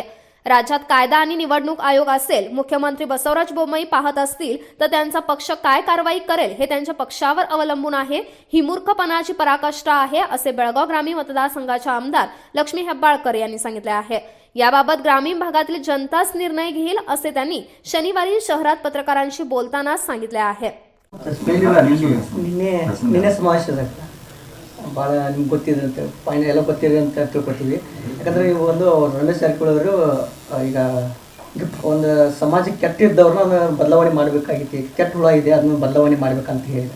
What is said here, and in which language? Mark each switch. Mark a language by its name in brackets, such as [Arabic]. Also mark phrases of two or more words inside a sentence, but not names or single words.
[Marathi] राज्यात कायदा आणि निवडणूक आयोग असेल, मुख्यमंत्री बसवराज बोम्मई पाहत असतील तर त्यांचा पक्ष काय कारवाई करेल हे त्यांच्या पक्षावर अवलंबून आहे. ही मूर्खपणाची पराकाष्ठा आहे असे बेळगाव ग्रामीण मतदारसंघाचे आमदार लक्ष्मी हेब्बाळकर यांनी सांगितले आहे. याबाबत ग्रामीण भागातील जनताच निर्णय घेईल असे त्यांनी शनिवारी शहरात पत्रकारांशी बोलताना सांगितले आहे. [Kannada] ನಿನ್ನೆ ಸಮಾವೇಶ ಭಾಳ ನಿಮ್ಗೆ ಗೊತ್ತಿದೆ ಫೈನಲ್ ಎಲ್ಲ ಗೊತ್ತಿದೆ ಅಂತ ತಿಳ್ಕೊತೀವಿ. ಯಾಕಂದರೆ ಒಂದು ರಮೇಶ್ ಜಾರಕಿಹೊಳಿ ಅವರು ಈಗ ಒಂದು ಸಮಾಜಕ್ಕೆ ಕೆಟ್ಟಿದ್ದವ್ರನ್ನ ಬದಲಾವಣೆ ಮಾಡಬೇಕಾಗಿತ್ತು. ಕೆಟ್ಟ ಹುಳ ಇದೆ ಅದನ್ನ ಬದಲಾವಣೆ ಮಾಡ್ಬೇಕಂತ ಹೇಳಿದ್ದಾರೆ.